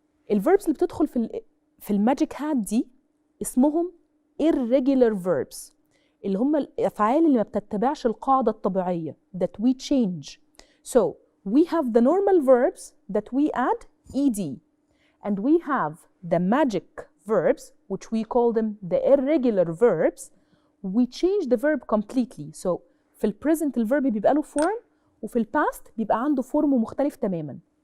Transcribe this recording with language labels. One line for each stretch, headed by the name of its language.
Arabic: الverbs اللي بتدخل في الماجيك هات دي اسمهم irregular verbs اللي هم الأفعال اللي ما بتتبعش القاعدة الطبيعية
English: that we change. So we have the normal verbs that we add ed and we have the magic verbs which we call them the irregular verbs. We change the verb completely.
Arabic: So في البريزنت الverb بيبقى له form وفي الباست بيبقى عنده form مختلف تماما.